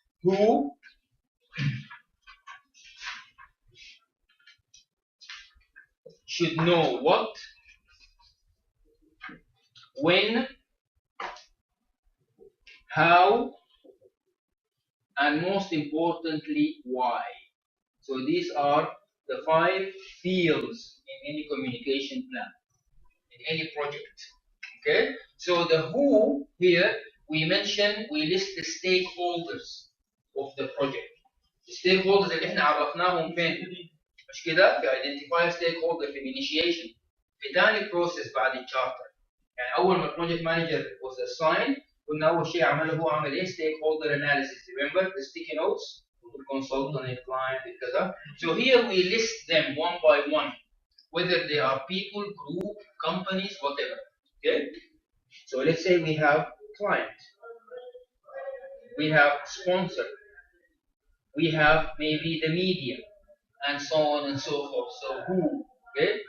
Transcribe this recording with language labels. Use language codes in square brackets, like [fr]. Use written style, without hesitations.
[en] Who should know what, when, how, and most importantly, why. So these are the 5 fields in any communication plan, in any project. Okay? So the who here, we list the stakeholders of the project. The stakeholders [ar] اللي احنا عرفناهم فين؟ مش كده؟ في [en] identify stakeholder [ar] في initiation. في تاني process بعد الشارتر. يعني أول ما البروجكت مانجر [en] was assigned [ar] قلنا أول شيء عمله هو عمل إيه؟ [en] stakeholder analysis. Remember the sticky notes? The consultant, the client, etc. So here we list them one by one, whether they are people, group, companies, whatever. Okay? So let's say we have client, we have sponsor, we have maybe the media, and so on and so forth. So who? Okay?